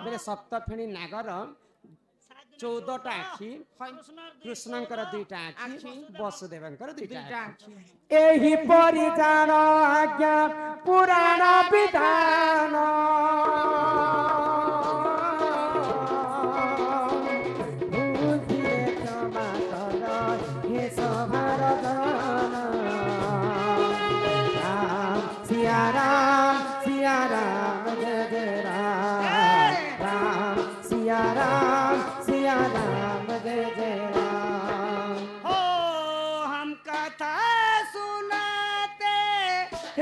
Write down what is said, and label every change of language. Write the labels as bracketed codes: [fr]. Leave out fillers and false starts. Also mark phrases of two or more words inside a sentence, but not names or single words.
[or] ବେଳେ ସପ୍ତଫେଣୀ ନାଗର 14ଟା ଆଖି କୃଷ୍ଣଙ୍କର ଦୁଇଟା ଆଖି ବସୁଦେବଙ୍କର ଦୁଇଟା दुईटा आखि आखि। ଏହି ପରି ଜାଣ ଆଜ୍ଞା ପୁରାଣ ବିଧାନ ବୁଦ୍ଧିରେ କ୍ଷମା କର ହେ ସଭାର ଦାନ। [hi] राम सिया राम जय जय राम राम सिया राम जय जय राम हो हम कथा सुनाते